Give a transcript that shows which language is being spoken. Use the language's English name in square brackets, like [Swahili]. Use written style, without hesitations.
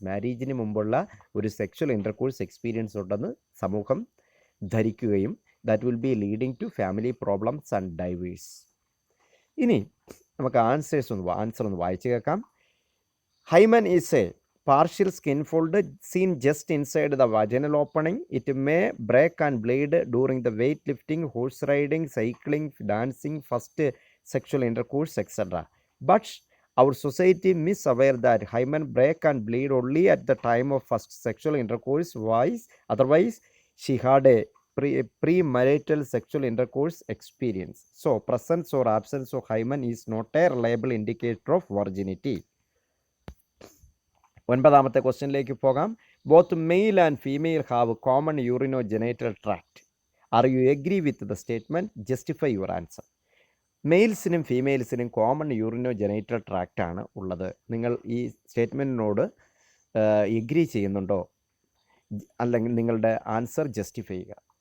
[Malayalam] മാരേജിന് മുമ്പുള്ള ഒരു sexual intercourse experience ഉണ്ടെന്ന് സമൂഹം ധരിക്കുകയും [English] that will be leading to family problems and divorce. [Malayalam] ഇനി നമുക്ക് ആൻസർ ഒന്ന് വായിച്ചു കേൾക്കാം. [English] Hymen is a partial skin fold seen just inside the vaginal opening. It may break and bleed during the weightlifting, horse riding, cycling, dancing, first sexual intercourse, etc. But our society misaware that hymen break and bleed only at the time of first sexual intercourse. Otherwise, she had a premarital sexual intercourse experience. So, presence or absence of hymen is not a reliable indicator of virginity. [Malayalam] 9ാമത്തെ ക്വസ്റ്റ്യനിലേക്ക് പോകാം. [English] Both male and female have common urinogenital tract. Are you agree with the statement? Justify your answer. [Malayalam] മെയിൽസിനും ഫീമെയിൽസിനും common യൂറിനോജെനൈറ്റൽ tract ആണ് ഉള്ളത്. നിങ്ങൾ ഈ സ്റ്റേറ്റ്മെൻറ്റിനോട് agree ചെയ്യുന്നുണ്ടോ, അല്ലെങ്കിൽ നിങ്ങളുടെ answer justify ചെയ്യുക.